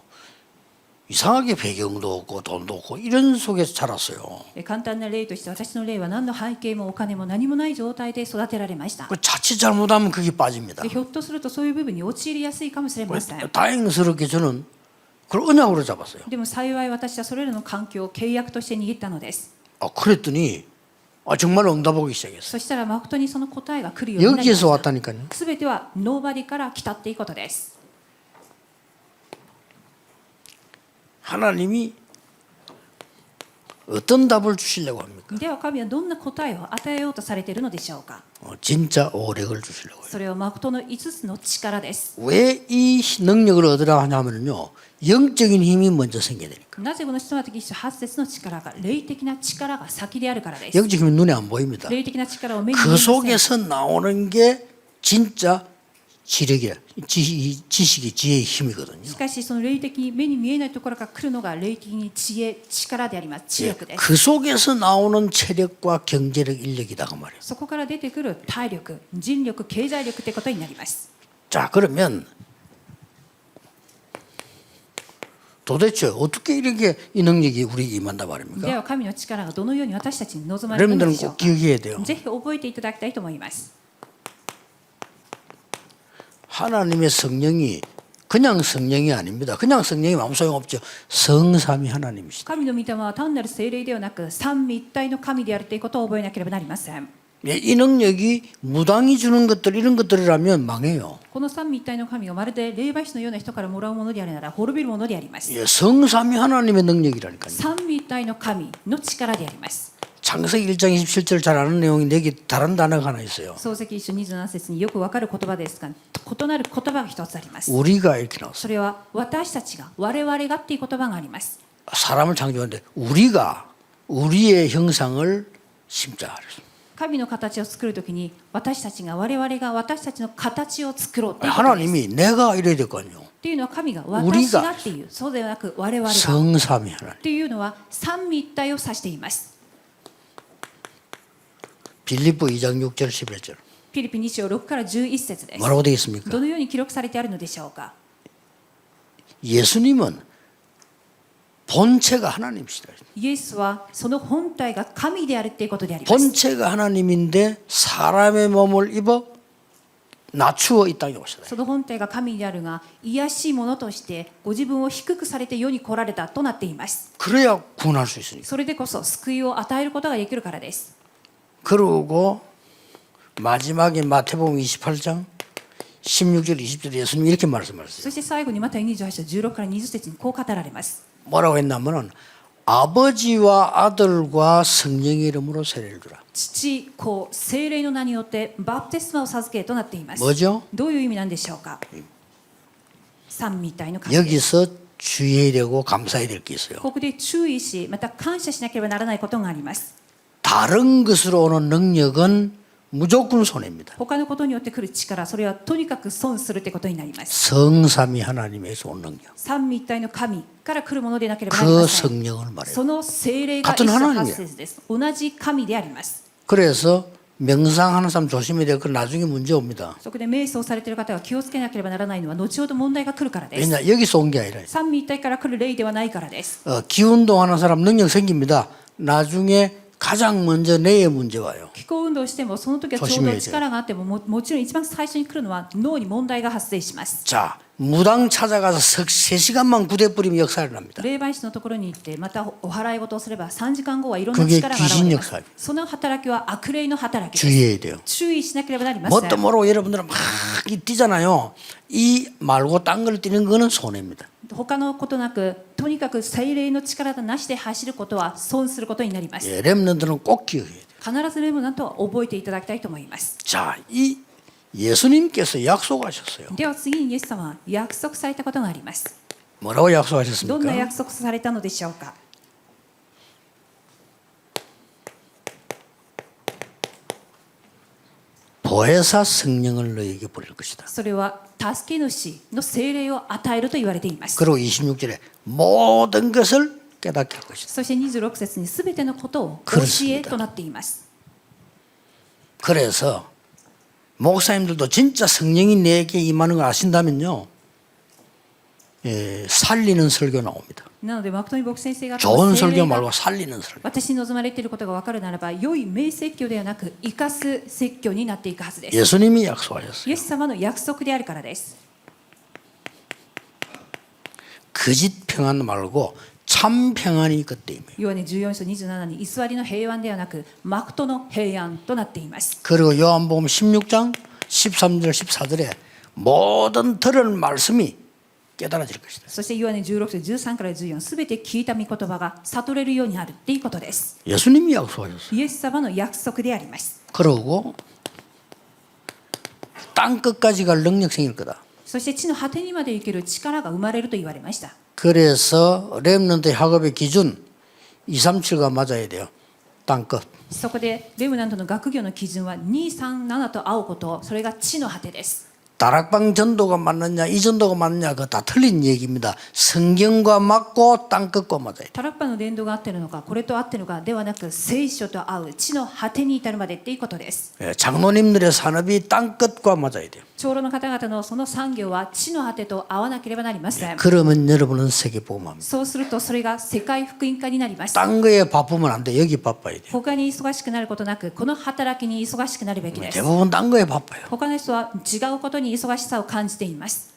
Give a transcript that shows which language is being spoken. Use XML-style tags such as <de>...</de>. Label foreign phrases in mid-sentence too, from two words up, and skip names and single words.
<ko>이상하게 배경도 없고 돈도 없고 이런 속에서 자랐어요.</ko> <ja>簡単な例として私の例は何の背景もお金も何もない状態で育てられました。</ja> <ko>그 자칫 잘못하면 그게 빠집니다.</ko> <ja>でひょっとするとそういう部分に陥りやすいかもしれません。</ja> <ko>다행스럽게 저는 그걸 언약으로 잡았어요.</ko> <ja>でも幸い私はそれらの環境を契約として握ったのです。</ja> <ko>그랬더니 정말 응답하기 시작했어요.</ko> <ja>そしたら誠にその答えが来るようになりま</ja> <ko>여기에서</ko> <ja>した。</ja> <ko>왔다니까요.</ko> <ja>すべてはノーバディから来たっていうことです。</ja> <ko>하나님이 어떤 답을 주시려고 합니까?</ko> <ja>では神はどんな答えを与えようとされているのでしょうか。</ja> <ko>진짜 오력을 주시려고 해요.</ko> <ja>それは誠の5つの力です。</ja> <ko>왜 이 능력을 얻으라 하냐면요. 영적인 힘이 먼저 생겨야 되니까.</ko> <ja>なぜこの人的一種8節の力が霊的な力が先であるからです。</ja> <ko>영적인 힘이 눈에 안 보입니다.</ko> <ja>霊的な力を目に見え</ja> <ko>그</ko> <ja>ません。</ja> <ko>속에서 나오는 게 진짜 지력이야. 지식이 지혜의 힘이거든요.</ko> <ja>しかしその霊的に目に見えないところから来るのが霊的に知恵、力であります。知力です。</ja> <ko>그 속에서 나오는 체력과 경제력, 인력이다 그 말이에요.</ko> <ja>そこから出てくる体力、人力、経済力ということになります。</ja> <ko>자, 그러면 도대체 어떻게 이렇게 이 능력이 우리에게 임한다</ko> <ja>で</ja> <ko>말입니까?</ko> <ja>は神の力がどのように私たちに望まれるの</ja> <ko>여러분들은</ko> <ja>でしょう</ja> <ko>꼭</ko> <ja>か。</ja> <ko>기억해야 돼요.</ko> <ja>ぜひ覚えていただきたいと思います。</ja> <ko>하나님의 성령이 그냥 성령이 아닙니다. 그냥 성령이 아무 소용없죠. 성삼위 하나님이시다.</ko> <ja>神の御霊は単なる聖霊ではなく三位一体の神であるということを覚えなければなりません。</ja> <ko>예, 이 능력이 무당이 주는 것들 이런 것들이라면 망해요.</ko> <ja>この三位一体の神がまるで霊媒師のような人からもらうものであるなら滅びるものであります。</ja> <ko>예, 성삼위 하나님의 능력이라니까요.</ko> <ja>三位一体の神の力であります。</ja> <ko>창세기 1장 27절 잘 아는 내용인데 여기 다른 단어가 하나 있어요.</ko> <ja>創世記一章27節によくわかる言葉ですが、異なる言葉が一つあります。</ja> <ko>우리가 이렇게 나왔어요.</ko> <ja>それは私たちが、我々がっていう言葉があります。</ja> <ko>사람을 창조하는데 우리가 우리의 형상을 심자.</ko> <ja>神の形を作るときに私たちが我々が私たちの形を作ろうということです。</ja> <ko>하나님이 내가 이래야 될 거 아니에요.</ko> <ja>っていうのは神が私がっていう、そうではなく我々がっ</ja> <ko>성삼위 하나님.</ko> <ja>ていうのは三位一体を指しています。</ja> <ko>빌립보 2장 6절 11절.</ko> <ja>フィリピ2章6から11節です。</ja> <ko>뭐라고 되어 있습니까?</ko> <ja>どのように記録されてあるのでしょうか。</ja> <ko>예수님은 본체가 하나님이시다.</ko> <ja>イエスはその本体が神であるっていうことであります。</ja> <ko>본체가 하나님인데 사람의 몸을 입어 낮추어 이 땅에 오셨다.</ko> <ja>その本体が神であるが、癒しいものとしてご自分を低くされて世に来られたとなっています。</ja> <ko>그래야 구원할 수 있으니까.</ko> <ja>それでこそ救いを与えることができるからです。</ja> <ko>그리고 마지막에 마태복음 28장 16절 20절 예수님이 이렇게 말씀하셨어요.</ko> <ja>そして最後にマタイ28章16から20節にこう語られます。</ja> <ko>뭐라고 했냐면은 아버지와 아들과 성령의 이름으로 세례를 주라.</ko> <ja>父、子、聖霊の名によってバプテスマを授けとなっています。</ja> <ko>뭐죠?</ko> <ja>どういう意味なんでしょうか。三位一体の神です。</ja> <ko>여기서 주의해야 되고 감사해야 될 게 있어요.</ko> <ja>ここで注意し、また感謝しなければならないことがあります。</ja> <ko>다른 것으로 오는 능력은 무조건 손해입니다.</ko> <ja>他のことによって来る力、それはとにかく損するってことになります。</ja> <ko>성삼위 하나님에서 온 능력.</ko> <ja>三位一体の神から来るものでなければなり</ja> <ko>그</ko> <ja>ません。</ja> <ko>성령을 말해요.</ko> <ja>その聖霊が</ja> <ko>같은</ko> <ja>一緒</ja> <ko>하나님이에요.</ko> <ja>発生です。同じ神であります。</ja> <ko>그래서 명상하는 사람 조심해야 돼요. 그 나중에 문제 옵니다.</ko> <ja>そこで瞑想されている方が気をつけなければならないのは後ほど問題が来るからです。</ja> <ko>왜냐 여기서 온 게 아니라</ko> <ja>三位一体から来る霊ではないからです。</ja> <ko>기운동하는 사람 능력 생깁니다. 나중에 가장 먼저 뇌에 문제 와요.</ko> <ja>気候運動をしてもその時はちょうど力があってももちろん一番最初に来るのは脳に問題が発生します。</ja> <ko>자, 무당 찾아가서 3시간만 구대 뿌리면 역사를 납니다.</ko> <ja>霊媒師のところに行ってまたお祓い事をすれば3時間後はいろんな</ja> <ko>그게</ko> <ja>力が現れます</ja> <ko>귀신역사. 。</ko> <ja>その働きは悪霊の働きです。</ja> <ko>주의해야 돼요.</ko> <ja>注意しなければなりませ</ja> <ko>뭣도</ko> <ja>ん。</ja> <ko>모르고 여러분들은 막 뛰잖아요. 이 말고 딴 걸 뛰는 거는 손해입니다.</ko> <ja>他のことなくとにかく聖霊の力がなしで走ることは損することになります。</ja> <ko>예, 렘넌트는 꼭 기억해야 돼요.</ko> <ja>必ずレムナントは覚えていただきたいと思います。</ja> <ko>자, 이 예수님께서 약속하셨어요.</ko> <ja>では次にイエス様は約束されたことがあります。</ja> <ko>뭐라고</ko> <ja>どんな</ja> <ko>약속하셨습니까?</ko> <ja>約束されたのでしょうか。</ja> <ko>보혜사 성령을 너에게 보낼 것이다.</ko> <ja>それは助け主の聖霊を与えると言われています。</ja> <ko>그리고 26절에 모든 것을 깨닫게 할 것이다.</ko> <ja>そして26節に全てのことを教えとなっています。</ja> <ko>그래서 목사님들도 진짜 성령이 내게 임하는 걸 아신다면요. 살리는 설교 나옵니다.</ko> <ja>なのでマクトニ牧師先生が</ja> <ko>좋은</ko> <ja>聖</ja> <ko>설교</ko> <ja>霊が</ja> <ko>말고 살리는 설교.</ko> <ja>私に望まれていることが分かるならば、良い名説教ではなく生かす説教になっていくはずです。</ja> <ko>예수님이 약속하셨어요.</ko> <ja>イエス様の約束であるからです。</ja> <ko>거짓 평안 말고 참 평안이 그때 임해요.</ko> <ja>ヨハネ14章27に偽りの平安ではなく誠の平安となっています。</ja> <ko>그리고 요한복음 16장 13절 14절에 모든 들은 말씀이 깨달아질 것이다.</ko> <ja>そしてヨハネ16章13から14、すべて聞いた御言葉が悟れるようになるっていうことです。</ja> <ko>예수님이 약속하셨어요.</ko> <ja>イエス様の約束であります。</ja> <ko>그러고 땅 끝까지 갈 능력 생길 거다.</ko> <ja>そして地の果てにまで行ける力が生まれると言われました。</ja> <ko>그래서 렘넌트 학업의 기준 237가 맞아야 돼요. 땅 끝.</ko> <ja>そこでレムナントの学業の基準は237と合うこと、それが地の果てです。</ja> <ko>다락방 전도가 맞느냐 이 전도가 맞느냐 그거 다 틀린 얘기입니다. 성경과 맞고 땅 끝과 맞아야 돼요.</ko> <ja>タラッパの伝道が合ってるのか、これと合ってるのかではなく、聖書と合う地の果てに至るまでっていうことです。</ja> <ko>장로님들의 산업이 땅 끝과 맞아야 돼요.</ko> <ja>長老の方々のその産業は地の果てと合わなければなりません。</ja> <ko>그러면 여러분은 세계복음합니다.</ko> <ja>そうするとそれが世界福音化になります。</ja> <ko>딴 거에 바쁘면 안 돼. 여기 바빠야 돼요.</ko> <ja>他に忙しくなることなく、この働きに忙しくなるべきです。</ja> <ko>대부분 딴 거에 바빠요.</ko> <ja>他の人は違うことに忙しさを感じています。</ja>